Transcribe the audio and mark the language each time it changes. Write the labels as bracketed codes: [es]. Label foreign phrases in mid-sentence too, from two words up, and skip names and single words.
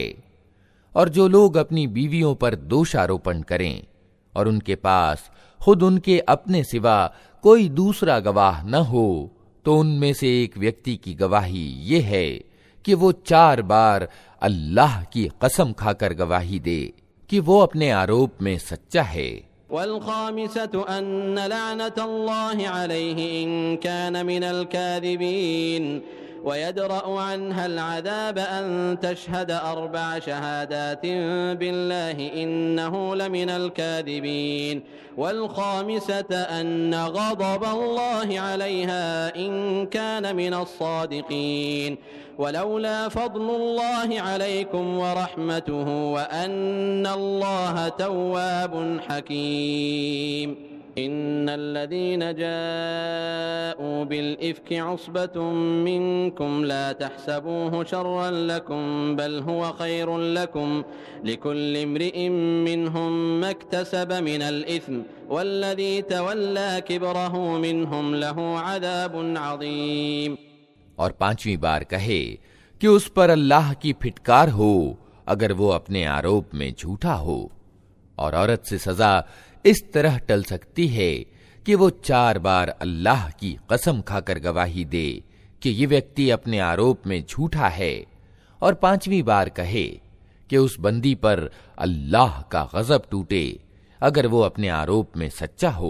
[hi] और जो लोग अपनी बीवियों पर दोषारोपण करें और उनके पास खुद उनके अपने सिवा कोई दूसरा गवाह न हो, तो उनमें से एक व्यक्ति की गवाही ये है कि वो 4 बार अल्लाह की कसम खाकर गवाही दे कि वो अपने आरोप में सच्चा है। [ar] والخامسة أن لعنة الله عليه إن كان من الكاذبين ويدرأ عنها العذاب أن تشهد 4 شهادات بالله إنه لمن الكاذبين والخامسة أن غضب الله عليها إن كان من الصادقين ولولا فضل الله عليكم ورحمته وأن الله تواب حكيم. إن الذين جاءوا بالإفك عصبة منكم لا تحسبوه شرا لكم بل هو خير لكم لكل امرئ منهم ما اكتسب من الإثم والذي تولى كبره منهم له عذاب عظيم. [hi] और 5वीं बार कहे कि उस पर अल्लाह की फिटकार हो अगर वो अपने आरोप में झूठा हो। और औरत से सजा इस तरह टल सकती है कि वो 4 बार अल्लाह की कसम खाकर गवाही दे कि ये व्यक्ति अपने आरोप में झूठा है, और 5वीं बार कहे कि उस बंदी पर अल्लाह का गजब टूटे अगर वो अपने आरोप में सच्चा हो।